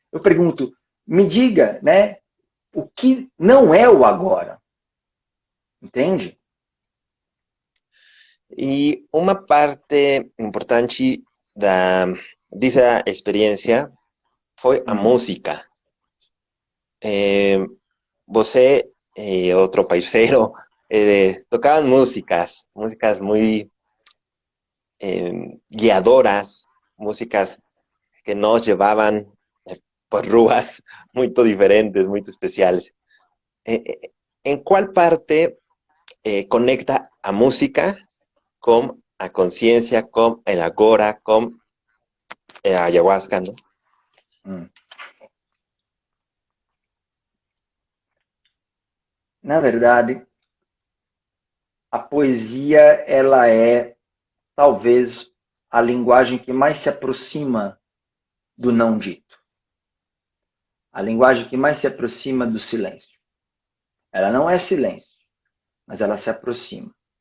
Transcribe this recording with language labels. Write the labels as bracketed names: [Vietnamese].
[Portuguese] Eu pergunto, me diga, né, o que não é o agora. Entende? E uma parte importante dessa experiência foi a música. Você e outro parceiro [Spanish] tocaban músicas muy guiadoras, músicas que nos llevaban por ruas muy diferentes, muy especiales. ¿En cuál parte conecta a música con a conciencia, con el agora, con ayahuasca, ¿no? [Portuguese] Na verdade, a poesia ela é talvez a linguagem que mais se aproxima do não dito. A linguagem que mais se aproxima do silêncio. Ela não é silêncio, mas ela se aproxima.